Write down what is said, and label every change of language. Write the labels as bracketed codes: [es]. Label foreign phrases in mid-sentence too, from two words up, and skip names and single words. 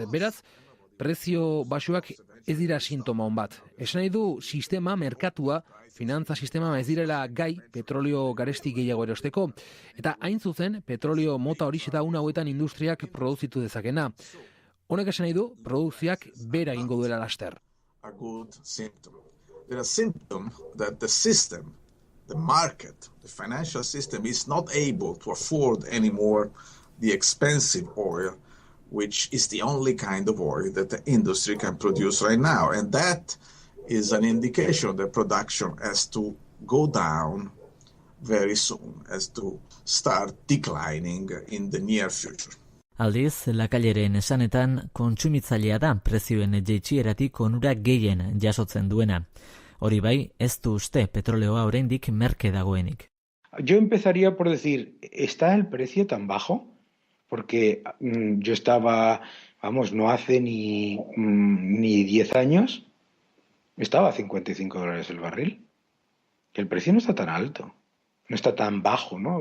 [eu] Beraz, prezio basuak ez dira sintoma on bat. Esan nahi du sistema, merkatua, finantza sistema ez direla gai petrolio garesti gehiago erosteko. Eta hain zuzen, petrolio mota horixe da una hauetan industriak produzitu dezakena. Honek esan nahi du, produkzioak bera egingo duela laster. [en] A good symptom. There are symptoms that the system, the market, the financial system is not able to afford anymore the expensive oil, which is the only kind of oil that the industry can produce right now. And that is an indication that production has to go down very soon, has to start declining in the near future. [eu] Aldiz, lakaileren esanetan kontsumitzailea da prezioen jaitsieratik onura gehien jasotzen duena. Hori bai, ez du uste petroleoa oraindik merke dagoenik. [es] Yo empezaría por decir, ¿está el precio tan bajo? Porque yo estaba, no hace ni 10 años, estaba a $55 el barril. El precio no está tan alto, no está tan bajo, ¿no?